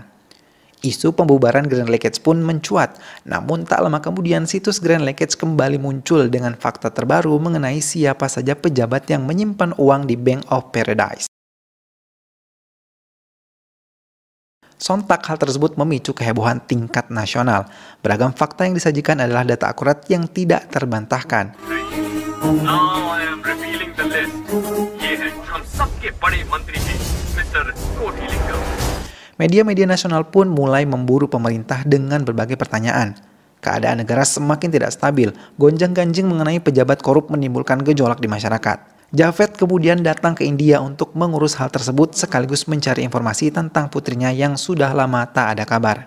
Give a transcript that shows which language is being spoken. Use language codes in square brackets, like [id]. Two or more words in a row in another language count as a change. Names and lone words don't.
[id] Isu pembubaran Grand Leakage pun mencuat, namun tak lama kemudian situs Grand Leakage kembali muncul dengan fakta terbaru mengenai siapa saja pejabat yang menyimpan uang di Bank of Paradise. Sontak hal tersebut memicu kehebohan tingkat nasional. Beragam fakta yang disajikan adalah data akurat yang tidak terbantahkan. [en] Now I am revealing the list. [hi] ये है हम सबके बड़े मंत्री जी, Mr. Kotilingam. [id] Media-media nasional pun mulai memburu pemerintah dengan berbagai pertanyaan. Keadaan negara semakin tidak stabil, gonjang-ganjing mengenai pejabat korup menimbulkan gejolak di masyarakat. Javed kemudian datang ke India untuk mengurus hal tersebut sekaligus mencari informasi tentang putrinya yang sudah lama tak ada kabar.